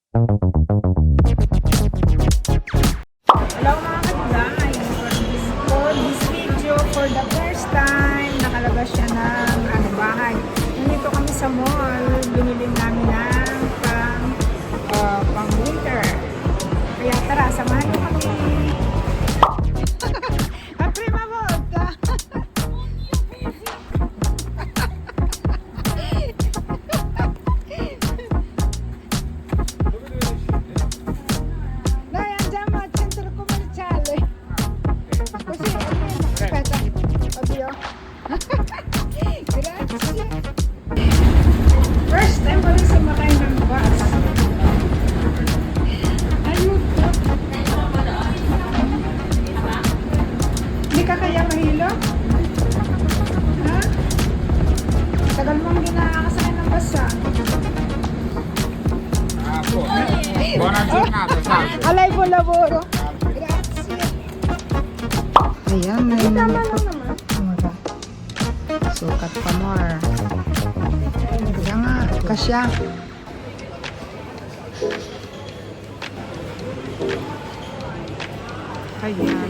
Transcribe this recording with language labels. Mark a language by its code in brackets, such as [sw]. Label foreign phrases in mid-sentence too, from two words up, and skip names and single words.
[tl] Hello mga kadigay! [en] For this video, for the first time, [tl] nakalabas siya ng bahay. Nandito kami sa mall, binili namin ng pang winter. Kaya tara, samahan niyo kami! [it] Prima volta! Dai, andiamo al centro commerciale. Così, aspetta, oddio. Grazie. [en] First time [tl] ko rin sumakay ng bus. Ayuto. Hindi ka kaya mahilo? Ha? Tagal mong ginakasakay ng bus, ha? [it] Buona giornata, salve. A lei buon lavoro. Grazie. [tl] Ayan, may Tama lang naman. sukat pa more. Kaya nga, kasya. Ayan.